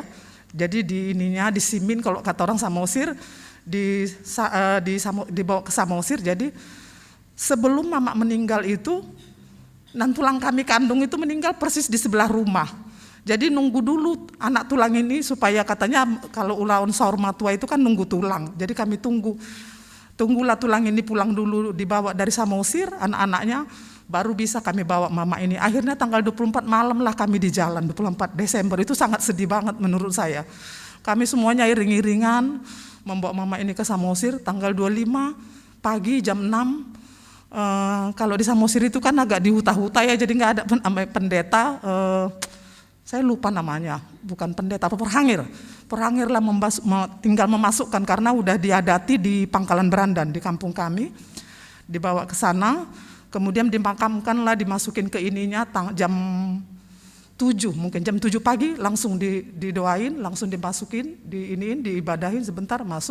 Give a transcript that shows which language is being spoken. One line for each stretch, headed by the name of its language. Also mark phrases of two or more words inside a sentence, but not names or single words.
Indonesian: Jadi disimin kalau kata orang Samosir, dibawa ke Samosir. Jadi sebelum mama meninggal itu, nan tulang kami kandung itu meninggal persis di sebelah rumah. Jadi nunggu dulu anak tulang ini supaya katanya kalau
Batak Toba: ulaun saur matua
Indonesian: itu kan nunggu tulang. Jadi kami tunggulah tulang ini pulang dulu, dibawa dari Samosir anak-anaknya, baru bisa kami bawa mama ini. Akhirnya tanggal 24 malam lah kami di jalan, 24 Desember. Itu sangat sedih banget menurut saya. Kami semuanya iring-iringan membawa mama ini ke Samosir. Tanggal 25 pagi jam 6. Kalau di Samosir itu kan agak di huta-huta ya, jadi nggak ada pendeta. Saya lupa namanya, bukan pendeta, apa perhangir lah tinggal memasukkan, karena udah diadati di Pangkalan Berandan di kampung kami. Dibawa ke sana, kemudian dimakamkan lah, dimasukin ke ininya jam 7, mungkin jam 7 pagi langsung didoain, langsung dimasukin, diibadahin sebentar masuk.